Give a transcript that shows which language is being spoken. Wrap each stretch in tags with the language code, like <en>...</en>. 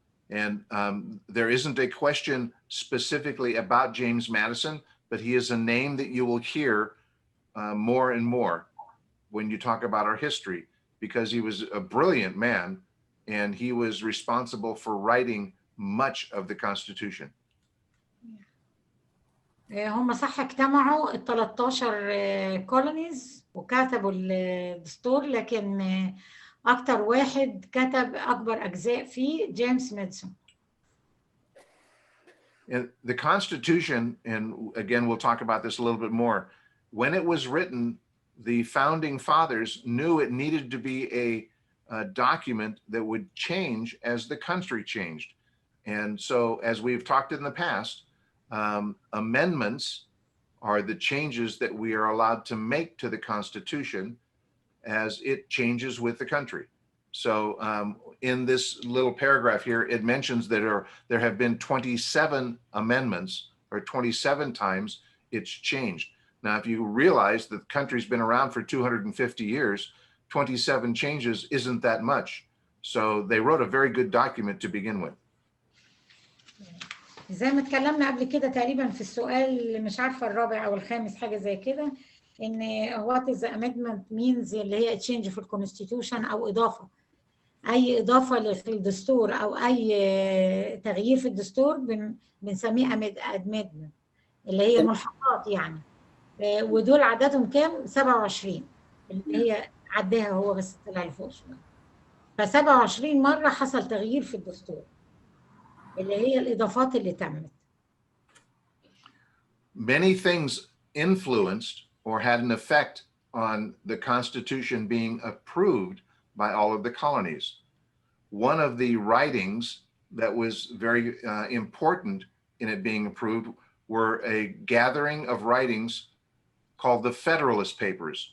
<en>And there isn't a question specifically about James Madison, but he is a name that you will hear more and more when you talk about our history, because he was a brilliant man and he was responsible for writing much of the Constitution.</en> <ar>هم صح اجتمعوا ال 13 كولونيز وكتبوا الدستور، لكن أكتر واحد كتب أكبر أجزاء فيه جيمس ماديسون.</ar> <en>And the Constitution, and again, we'll talk about this a little bit more, when it was written, the founding fathers knew it needed to be a document that would change as the country changed. And so, as we've talked in the past, amendments are the changes that we are allowed to make to the Constitution as it changes with the country. So in this little paragraph here, it mentions that there have been 27 amendments, or 27 times it's changed. Now, if you realize that the country's been around for 250 years, 27 changes isn't that much. So they wrote a very good document to begin with.</en> <ar>زي ما اتكلمنا قبل كده تقريبا في السؤال اللي مش عارفه الرابع او الخامس حاجه زي كده، ان</ar> <en>what is the amendment means</en> <ar>اللي هي change في الكونستيتيوشن او اضافه، اي اضافه في الدستور او اي تغيير في الدستور بنسميه amendment. اللي هي ملحقات يعني. ودول عددهم كام؟ 27 اللي هي عداها هو بس طلع لفوق شويه. ف 27 مره حصل تغيير في الدستور اللي هي الاضافات اللي تمت.</ar> <en>Many things influenced or had an effect on the Constitution being approved by all of the colonies. One of the writings that was very important in it being approved were a gathering of writings called the Federalist Papers.</en>